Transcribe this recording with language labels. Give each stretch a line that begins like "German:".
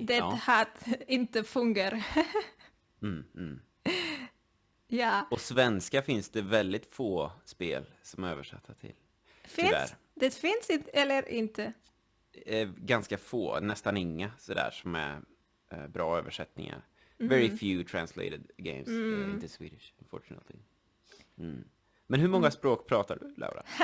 Swedish: Det hade inte fungerat. Ja. Och svenska finns det väldigt få spel som är översatta till. Det finns inte, eller inte? Ganska få, nästan inga sådär som är bra översättningar.
English: Very few translated games into Swedish, unfortunately.
Swedish: Men hur många språk pratar du, Laura?